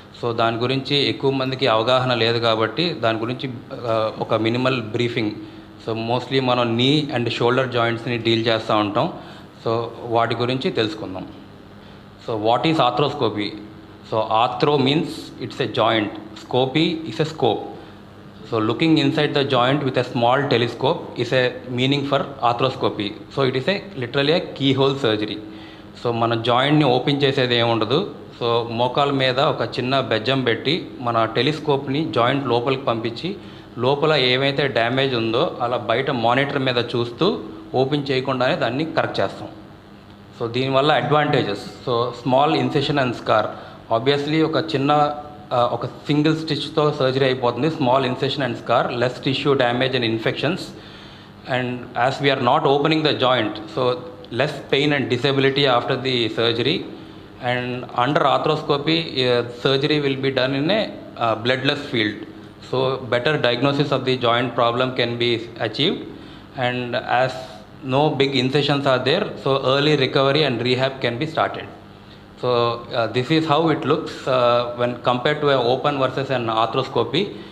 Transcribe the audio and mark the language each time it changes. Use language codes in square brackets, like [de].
[te] So దాని గురించి ఎక్కువ మందికి అవగాహన లేదు కాబట్టి దాని గురించి ఒక మినిమల్ బ్రీఫింగ్. సో మోస్ట్లీ మనం నీ అండ్ షోల్డర్ జాయింట్స్ని డీల్ చేస్తూ ఉంటాం. సో వాటి గురించి తెలుసుకుందాం. [en] So what is arthroscopy? So arthro means it's a joint, scopy is a scope. So looking inside the joint with a small telescope is a meaning for arthroscopy. So it is literally a keyhole surgery. [te] So మన జాయింట్ని open చేసేది ఏముండదు. So మోకాల మీద ఒక చిన్న బెజ్జం పెట్టి మన టెలిస్కోప్ని joint లోపలికి పంపించి లోపల ఏమైతే డ్యామేజ్ ఉందో అలా బయట మానిటర్ మీద చూస్తూ ఓపెన్ చేయకుండానే దాన్ని కరెక్ట్ చేస్తాం. [en] So దీనివల్ల advantages. So small incision and scar. [te] Obviously ఒక సింగిల్ స్టిచ్తో సర్జరీ అయిపోతుంది. [en] Small incision and scar, less tissue damage and infections. And as we are not opening the joint, so less pain and disability after the surgery. And under arthroscopy surgery will be done in a bloodless field. So better diagnosis of the joint problem can be achieved. And as no big incisions are there, so early recovery and rehab can be started. So this is how it looks when compared to an open versus an arthroscopy.